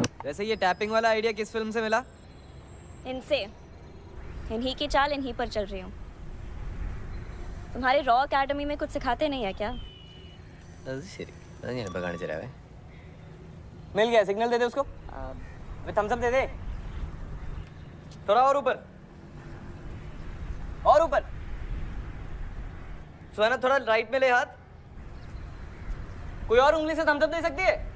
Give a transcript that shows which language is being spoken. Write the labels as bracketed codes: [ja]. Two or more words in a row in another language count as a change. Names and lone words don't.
[hi] वैसे ये टैपिंग वाला आइडिया किस फिल्म से मिला? इनसे, इन्हीं की चाल इन्हीं पर चल रही हूँ। तुम्हारे रॉ एकेडमी में कुछ सिखाते नहीं है क्या? [ml] ശരി അത് ഞാൻ ഇപ്പോൾ കാണിച്ചു തരാവേ. [hi] मिल गया, सिग्नल दे दे उसको. [en] thumbs up [hi] दे दे. थोड़ा और ऊपर. और ऊपर. सुहाना थोड़ा राइट में ले हाथ. कोई और उंगली से [en] thumbs up [hi] दे सकती है?